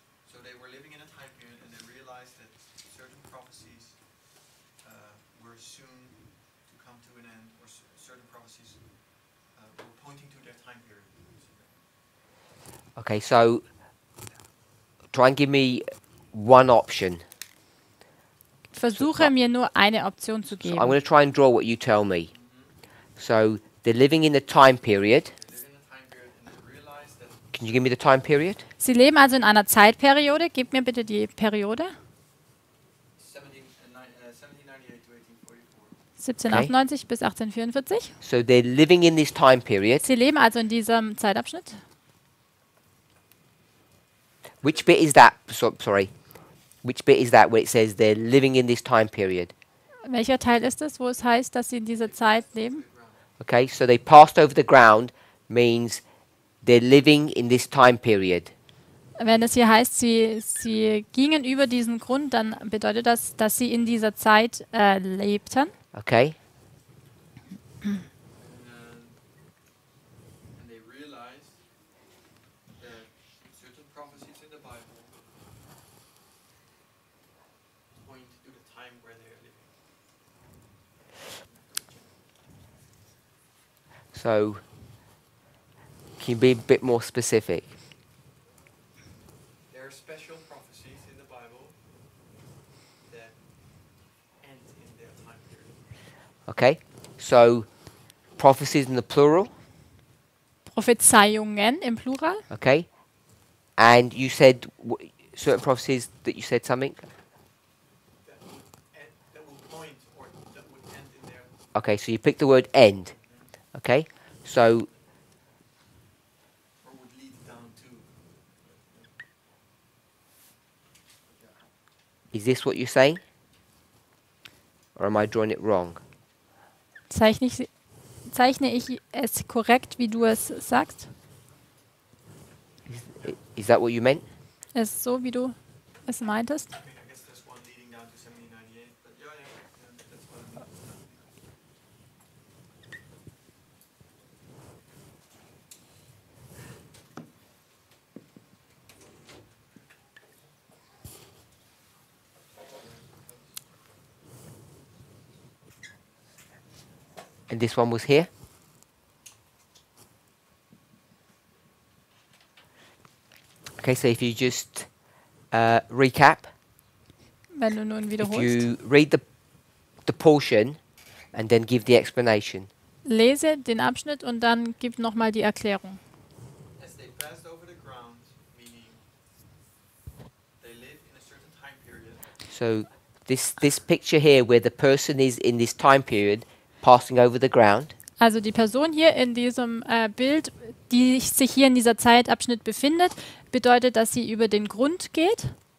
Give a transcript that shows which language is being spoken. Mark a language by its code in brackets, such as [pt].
[en] So they were living in a time period and they realized that certain prophecies were soon to come to an end, or certain prophecies were pointing to their time period. Okay, so try and give me one option. [de] Versuche mir nur eine Option zu [en] So [de] geben. [en] I'm going to try and draw what you tell me. So they're living in the time period. They live in a time period and they realized that Can you give me the time period? [de] Sie leben also in einer Zeitperiode. Gib mir bitte die Periode. [en] 1798 to 1844. [de] 1798 bis 1844. [en] So they're living in this time period. [de] Sie leben also in diesem Zeitabschnitt. [en] Which bit is that? Sorry. Which bit is that where it says they're living in this time period? [de] Welcher Teil ist es, wo es heißt, dass sie in dieser Zeit leben? [en] Okay, so they passed over the ground means they're living in this time period. [de] Wenn es hier heißt, sie gingen über diesen Grund, dann bedeutet das, dass sie in dieser Zeit lebten. [en] Okay? And they realized that certain prophecies in the Bible point to the time where they are living. So, can you be a bit more specific? There are special prophecies in the Bible that end in their time period. Okay? So, prophecies in the plural, [de] Prophezeiungen im Plural. [en] okay? And you said certain prophecies that you said something? That will point or that would end in their. Okay, so you picked the word end. Okay? So, Or would lead down to. is this what you're saying? Or am I drawing it wrong? [de] Zeichne ich es korrekt, wie du es sagst? [en] Is that what you meant? [de] Es ist so, wie du es meintest? [en] I guess there's one leading down to 1798, but yeah, that's what I mean. And this one was here? Okay, so if you just recap, [de] Wenn du nun [en] if [de] wiederholst. [en] you read the portion and then give the explanation. [de] Lese den Abschnitt und dann gib nochmal die Erklärung. [en] As they passed over the ground, meaning they live in a certain time period. So this picture here where the person is in this time period passing over the ground, [de] Also die Person hier in diesem Bild, die sich hier in dieser Zeitabschnitt befindet, bedeutet, dass sie über den Grund geht.